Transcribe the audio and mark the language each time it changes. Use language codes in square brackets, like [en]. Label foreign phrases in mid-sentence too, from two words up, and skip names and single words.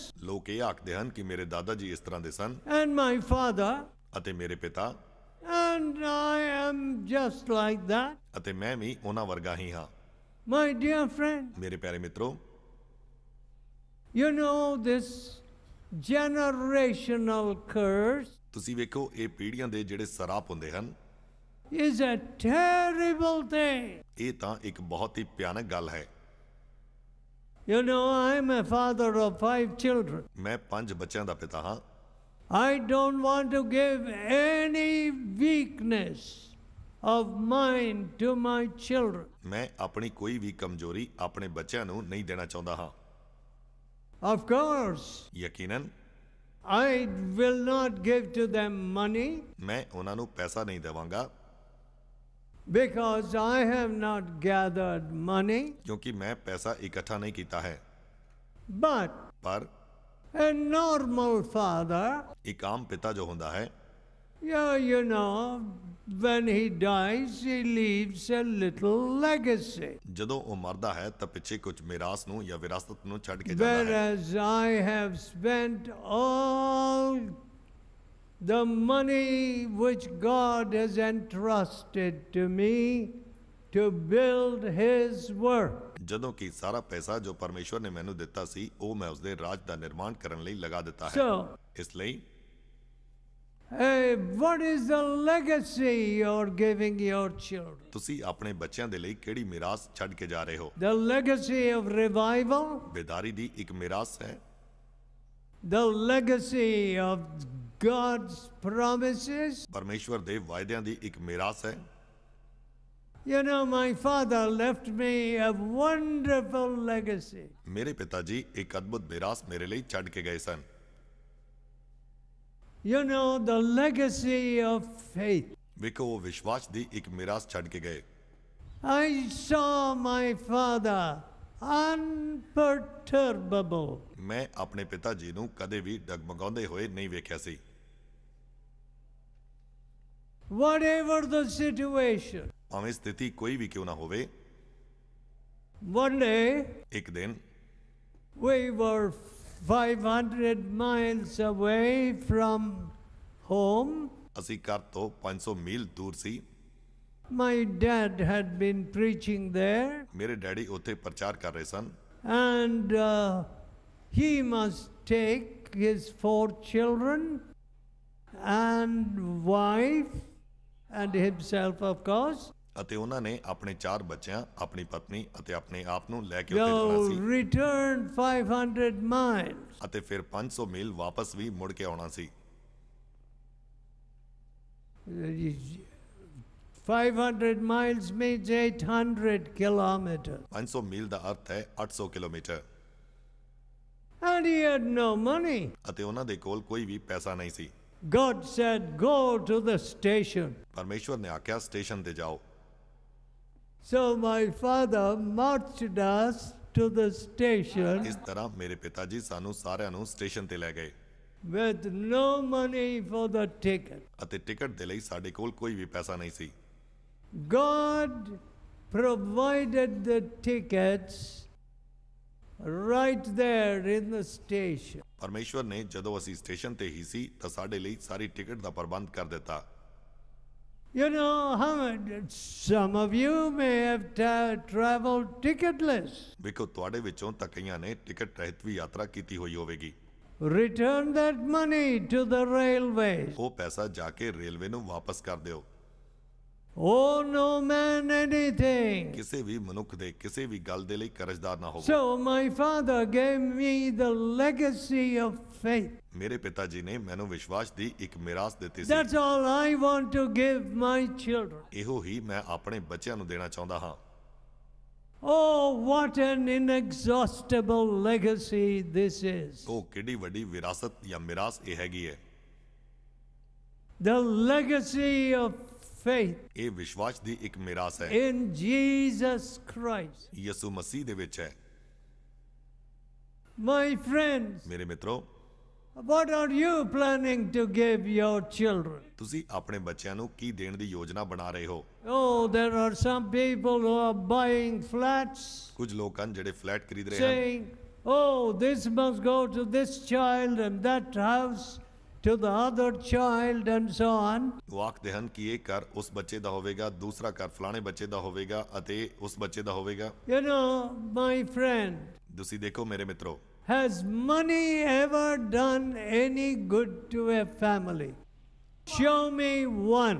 [pa] ਲੋਕ ਇਹ ਆਖਦੇ ਹਨ ਕਿ ਮੇਰੇ ਦਾਦਾ ਜੀ ਇਸ ਤਰ੍ਹਾਂ ਦੇ ਸਨ [en] and my father, [pa] ਅਤੇ ਮੇਰੇ ਪਿਤਾ [en] and I am just like that. [pa] ਅਤੇ ਮੈਂ ਵੀ ਉਹਨਾਂ ਵਰਗਾ ਹੀ ਹਾਂ। [en] My dear friend, [pa] ਮੇਰੇ ਪਿਆਰੇ ਮਿੱਤਰੋ, [en] you know this generational curse [pa] ਤੁਸੀਂ ਵੇਖੋ ਇਹ ਪੀੜ੍ਹੀਆਂ ਦੇ ਜਿਹੜੇ ਸਰਾਪ ਹੁੰਦੇ ਹਨ [en] is a terrible thing. [pa] ਇਹ ਤਾਂ ਇੱਕ ਬਹੁਤ ਹੀ ਭਿਆਨਕ ਗੱਲ ਹੈ। [en] You know, I'm a father of 5 children. [pa] ਮੈਂ 5 ਬੱਚਿਆਂ ਦਾ ਪਿਤਾ ਹਾਂ। [en] I don't want to give any weakness of mine to my children. [pa] ਮੈਂ ਆਪਣੀ ਕੋਈ ਵੀ ਕਮਜ਼ੋਰੀ ਆਪਣੇ ਬੱਚਿਆਂ ਨੂੰ ਨਹੀਂ ਦੇਣਾ ਚਾਹੁੰਦਾ ਹਾਂ। [en] Of course, [pa] ਯਕੀਨਨ [en] I will not give to them money [pa] ਮੈਂ ਉਹਨਾਂ ਨੂੰ ਪੈਸਾ ਨਹੀਂ ਦੇਵਾਂਗਾ [en] because I have not gathered money. [pa] ਕਿਉਂਕਿ ਮੈਂ ਪੈਸਾ ਇਕੱਠਾ ਨਹੀਂ ਕੀਤਾ ਹੈ। [en] But [pa] ਪਰ [en] a normal father, [pa] ਇੱਕ ਆਮ ਪਿਤਾ ਜੋ ਹੁੰਦਾ ਹੈ, [en] yeah, you know, when he dies, he leaves a little legacy. [pa] ਜਦੋਂ ਉਹ ਮਰਦਾ ਹੈ ਤਾਂ ਪਿੱਛੇ ਕੁਝ ਮਿਰਾਸ ਨੂੰ ਜਾਂ ਵਿਰਾਸਤ ਨੂੰ ਛੱਡ ਕੇ ਜਾਂਦਾ ਹੈ। [en] Whereas I have spent all the money which God has entrusted to me to build His work. [pa] ਜਦੋਂ ਕਿ ਸਾਰਾ ਪੈਸਾ ਜੋ ਪਰਮੇਸ਼ਵਰ ਨੇ ਮੈਨੂੰ ਦਿੱਤਾ ਸੀ ਉਹ ਮੈਂ ਉਸਦੇ ਰਾਜ ਦਾ ਨਿਰਮਾਣ ਕਰਨ ਲਈ ਲਗਾ ਦਿੱਤਾ ਹੈ। ਇਸ ਲਈ [en] What is the legacy you're giving your children? [pa] ਤੁਸੀਂ ਆਪਣੇ ਬੱਚਿਆਂ ਦੇ ਲਈ ਕਿਹੜੀ ਮਿਰਾਸ ਛੱਡ ਕੇ ਜਾ ਰਹੇ ਹੋ? [en] The legacy of revival? [pa] ਬੇਦਾਰੀ ਦੀ ਇੱਕ ਮਿਰਾਸ ਹੈ। [en] The legacy of God's promises? [pa] ਪਰਮੇਸ਼ਵਰ ਦੇ ਵਾਅਦਿਆਂ ਦੀ ਇੱਕ ਮਿਰਾਸ ਹੈ। [en] You know, my father left me a wonderful legacy. [pa] ਮੇਰੇ ਪਿਤਾ ਜੀ ਇੱਕ ਅਦਭੁਤ ਮਿਰਾਸ ਮੇਰੇ ਲਈ ਛੱਡ ਕੇ ਗਏ ਸਨ। [en] You know, the legacy of faith. [pa] ਵੇਖੋ ਉਹ ਵਿਸ਼ਵਾਸ ਦੀ ਇੱਕ ਮਿਰਾਸ ਛੱਡ ਕੇ ਗਏ। [en] I saw my father unperturbable. [pa] ਮੈਂ ਆਪਣੇ ਪਿਤਾ ਜੀ ਨੂੰ ਕਦੇ ਵੀ ਡਗਮਗਾਉਂਦੇ ਹੋਏ ਨਹੀਂ ਵੇਖਿਆ ਸੀ। [en] Whatever the situation. [pa] ਭਾਵੇਂ ਸਥਿਤੀ ਕੋਈ ਵੀ ਕਿਉਂ ਨਾ ਹੋਵੇ, [en] One day, [pa] ਇੱਕ ਦਿਨ [en] we were 500 miles away from home. [pa] ਅਸੀਂ ਘਰ ਤੋਂ 500 ਮੀਲ ਦੂਰ ਸੀ। [en] My dad had been preaching there, [pa] ਮੇਰੇ ਡੈਡੀ ਉੱਥੇ ਪ੍ਰਚਾਰ ਕਰ ਰਹੇ ਸਨ [en] and he must take his 4 children and wife and himself, of course. [pa] ਅਤੇ ਉਹਨਾਂ ਨੇ ਆਪਣੇ 4 ਬੱਚਿਆਂ, ਆਪਣੀ ਪਤਨੀ ਅਤੇ ਆਪਣੇ ਆਪ ਨੂੰ ਲੈ ਕੇ ਉੱਥੇ ਜਾਣਾ [en] Go [pa] ਸੀ [en] return 500 miles. [pa] ਅਤੇ ਫਿਰ 500 ਮੀਲ ਵਾਪਸ ਵੀ ਮੁੜ ਕੇ ਆਉਣਾ ਸੀ। [en] 500 miles means 800 kilometers. [pa] 500 ਮੀਲ ਦਾ ਅਰਥ ਹੈ 800 ਕਿਲੋਮੀਟਰ। [en] And he had no money. [pa] ਅਤੇ ਉਹਨਾਂ ਦੇ ਕੋਲ ਕੋਈ ਵੀ ਪੈਸਾ ਨਹੀਂ ਸੀ। [en] God said, go to the station. [pa] ਪਰਮੇਸ਼ਵਰ ਨੇ ਆਖਿਆ ਸਟੇਸ਼ਨ ਤੇ ਜਾਓ। [en] So my father marched us to the station [pa] ਇਸ ਤਰ੍ਹਾਂ ਮੇਰੇ ਪਿਤਾ ਜੀ ਸਾਨੂੰ ਸਾਰਿਆਂ ਨੂੰ ਸਟੇਸ਼ਨ ਤੇ ਲੈ ਗਏ [en] with no money for the ticket. [pa] ਅਤੇ ਟਿਕਟ ਦੇ ਲਈ ਸਾਡੇ ਕੋਲ ਕੋਈ ਵੀ ਪੈਸਾ ਨਹੀਂ ਸੀ। [en] God provided the tickets right there in the station. [pa] ਪਰਮੇਸ਼ਵਰ ਨੇ ਜਦੋਂ ਅਸੀਂ ਸਟੇਸ਼ਨ ਤੇ ਹੀ ਸੀ ਤਾਂ ਸਾਡੇ ਲਈ ਸਾਰੀ ਟਿਕਟ ਦਾ ਪ੍ਰਬੰਧ ਕਰ ਦਿੱਤਾ। [en] You know, some of you may have traveled ticketless. [pa] ਵੇਖੋ ਤੁਹਾਡੇ ਵਿੱਚੋਂ ਤਾਂ ਕਈਆਂ ਨੇ ਟਿਕਟ ਰਹਿਤ ਵੀ ਯਾਤਰਾ ਕੀਤੀ ਹੋਈ ਹੋਵੇਗੀ। [en] Return that money to the railways. [pa] ਉਹ ਪੈਸਾ ਜਾ ਕੇ ਰੇਲਵੇ ਨੂੰ ਵਾਪਸ ਕਰ ਦਿਓ। [en] Owe no man anything. [pa] ਕਿਸੇ ਵੀ ਮਨੁੱਖ ਦੇ ਕਿਸੇ ਵੀ ਗੱਲ ਦੇ ਲਈ ਕਰਜ਼ਦਾਰ ਨਾ ਹੋਵੋ। [en] So my father gave me the legacy of faith. [pa] ਮੇਰੇ ਪਿਤਾ ਜੀ ਨੇ ਮੈਨੂੰ ਵਿਸ਼ਵਾਸ ਦੀ ਇੱਕ ਮਿਰਾਸ ਦਿੱਤੀ ਸੀ। [en] That's all I want to give my children. [pa] ਇਹੋ ਹੀ ਮੈਂ ਆਪਣੇ ਬੱਚਿਆਂ ਨੂੰ ਦੇਣਾ ਚਾਹੁੰਦਾ ਹਾਂ। [en] Oh, what an inexhaustible legacy this is. [pa] ਉਹ ਕਿੰਨੀ ਵੱਡੀ ਵਿਰਾਸਤ ਜਾਂ ਮਿਰਾਸ ਇਹ ਹੈਗੀ ਹੈ। [en] The legacy of faith [pa] ਇਹ ਵਿਸ਼ਵਾਸ ਦੀ ਇੱਕ ਮਿਰਾਸ ਹੈ। [en] in Jesus Christ. [pa] ਯਿਸੂ ਮਸੀਹ ਦੇ ਵਿੱਚ ਹੈ। [en] My friends, [pa] ਮੇਰੇ ਮਿੱਤਰੋ, [en] what are you planning to give your children? [pa] ਤੁਸੀਂ ਆਪਣੇ ਬੱਚਿਆਂ ਨੂੰ ਕੀ ਦੇਣ ਦੀ ਯੋਜਨਾ ਬਣਾ ਰਹੇ ਹੋ? [en] Oh, there are some people who are buying flats, [pa] ਕੁਝ ਲੋਕ ਹਨ ਜਿਹੜੇ ਫਲੈਟ ਖਰੀਦ ਰਹੇ ਹਨ [en] saying, oh, this must go to this child and that house to the other child and so on. [pa] ਉਹ ਆਖਦੇ ਹਨ ਕਿ ਇਹ ਘਰ ਉਸ ਬੱਚੇ ਦਾ ਹੋਵੇਗਾ, ਦੂਸਰਾ ਘਰ ਫਲਾਣੇ ਬੱਚੇ ਦਾ ਹੋਵੇਗਾ ਅਤੇ ਉਸ ਬੱਚੇ ਦਾ ਹੋਵੇਗਾ। [en] You know, my friend, [pa] ਤੁਸੀਂ ਦੇਖੋ ਮੇਰੇ ਮਿੱਤਰੋ, [en] has money ever done any good to a family? Show me one.